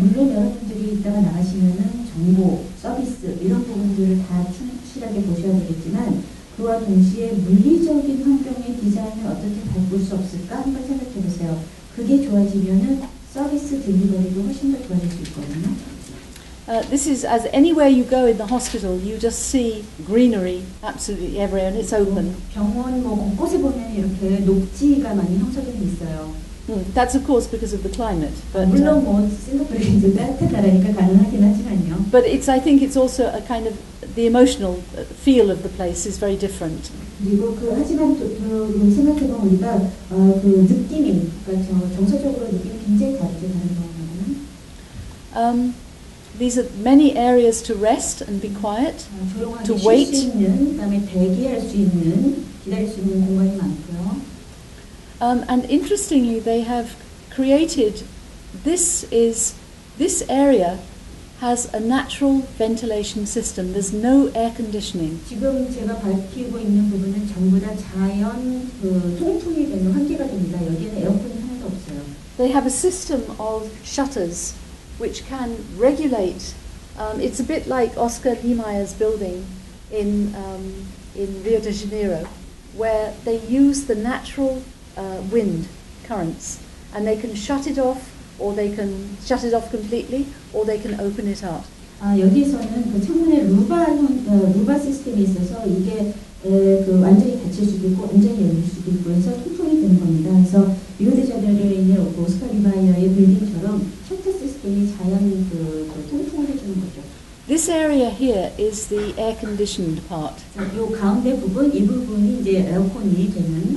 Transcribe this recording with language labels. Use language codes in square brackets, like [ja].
[ko] 물론 여러분들이 이따가 나가시면은 정보, 서비스 이런 부분들을 다 충실하게 보셔야 되겠지만 그와 동시에 물리적인 환경의 디자인을 어떻게 바꿀 수 없을까 한번 생각해 보세요. 그게 좋아지면은 서비스 딜리버리도 훨씬 더 좋아질 수 있거든요. [en] This is as anywhere you go in the hospital, you just see greenery absolutely everywhere, and it's open. [ko] 병원 곳곳에 보면 이렇게 녹지가 많이 형성되어 있어요. [en] That's of course because of the climate. But, [ko] 물론 뭐 싱가포르가 이제 따뜻한 나라니까 가능하긴 하지만요. [en] but I think it's also a kind of the emotional feel of the place is very different. [ko] 그리고 하지만 생각해보면 우리가 그 느낌이 그러니까 정서적으로 느낌이 굉장히 다르죠 다른 경우는. [en] These are many areas to rest and be quiet, to [ko] 조용하게 [en] wait. [ko] 쉴 수 있는, 그다음에 대기할 수 있는, 기다릴 수 있는 공간이 많고요. [en] And interestingly, they have created this area has a natural ventilation system. There's no air conditioning. [ko] 지금 제가 밝히고 있는 부분은 전부 다 자연 통풍이 되는 환기가 됩니다. 여기에는 에어컨이 하나도 없어요. [en] They have a system of shutters which can regulate. It's a bit like Oscar Niemeyer's building in Rio de Janeiro, where they use the natural wind currents, and they can shut it off, or they can shut it off completely, or they can open it up. [ko] 여기서는 그 창문에 루바 시스템이 있어서 이게 완전히 닫힐 수도 있고 완전히 열릴 수도 있고 해서 통풍이 되는 겁니다. 그래서 리오데자네이루에 있는 오스카 니마이어의 빌딩처럼 셔터 시스템이 자연 통풍을 해주는 거죠. [en] This area here is the air-conditioned part. [ko] 이 가운데 부분, 이 부분이 이제 에어컨이 되는.